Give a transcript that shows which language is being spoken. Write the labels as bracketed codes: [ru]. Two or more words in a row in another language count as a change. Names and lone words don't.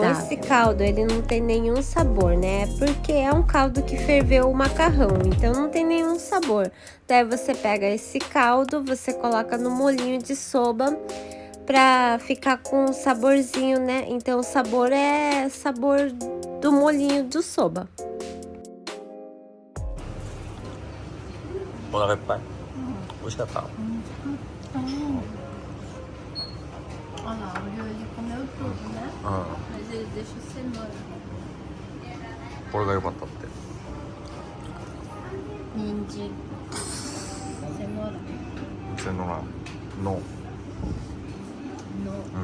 [pt] Então, esse caldo ele não tem nenhum sabor, né? Porque é um caldo que ferveu o macarrão, então não tem nenhum sabor. Daí você pega esse caldo, você coloca no molinho de soba pra ficar com um saborzinho, né? Então o sabor é sabor do molinho do soba. [ja] お腹いっぱい美味しかった [pt] Olha lá, o Rio ele comeu tudo, né? [ja] うん [pt] Mas ele deixa cenoura. [ja] これが良かったって [pt] Nindi. Cenoura. [ja] セノラの No.